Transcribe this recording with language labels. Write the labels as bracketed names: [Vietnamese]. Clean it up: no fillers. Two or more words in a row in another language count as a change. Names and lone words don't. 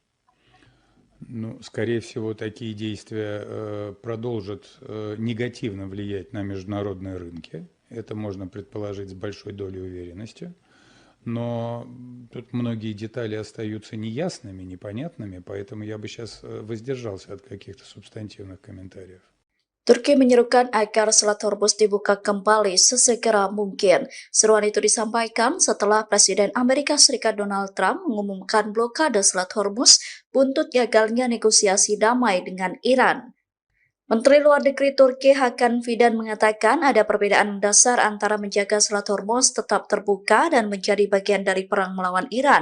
[Russian] Скорее всего, такие действия продолжат негативно влиять на международные рынки. Это можно предположить с большой долей уверенности. Но тут многие детали остаются неясными, непонятными, поэтому я бы сейчас воздержался от каких-то субстантивных комментариев. [Indonesian] Turki menyerukan agar Selat Hormuz dibuka kembali sesegera mungkin. Seruan itu disampaikan setelah Presiden Amerika Serikat Donald Trump mengumumkan blokade Selat Hormuz buntut gagalnya negosiasi damai dengan Iran. Menteri Luar Negeri Turki Hakan Fidan mengatakan ada perbedaan mendasar antara menjaga Selat Hormuz tetap terbuka dan menjadi bagian dari perang melawan Iran.